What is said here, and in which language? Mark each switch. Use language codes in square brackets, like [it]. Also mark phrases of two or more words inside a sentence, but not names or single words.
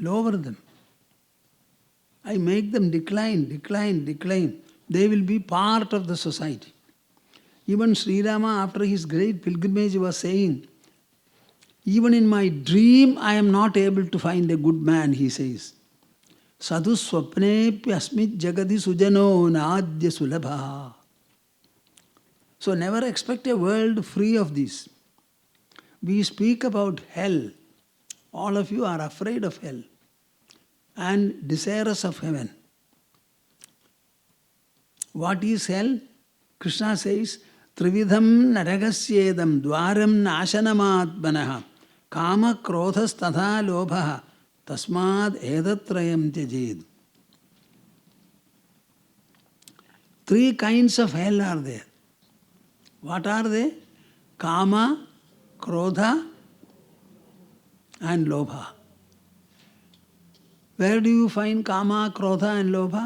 [en] I make them decline. They will be part of the society. Even Sri Rama, after his great pilgrimage, was saying, "Even in my dream, I am not able to find a good man," he says. [sa] Sadhu swapnepi asmit jagadi sujano nadya sulabha. [en] So never expect a world free of this. We speak about hell. All of you are afraid of hell and desirous of heaven. What is hell? Krishna says, [sa] "Trividham naragasyedam dwaram nasanamatmanaha kama krodhas tatha lobha tasmad edatrayam tyajed." [en] Three kinds of hell are there. What are they? [sa] Kama, Krodha [en] and Lobha. Where do you find [sa] Kama, Krodha [en] and Lobha?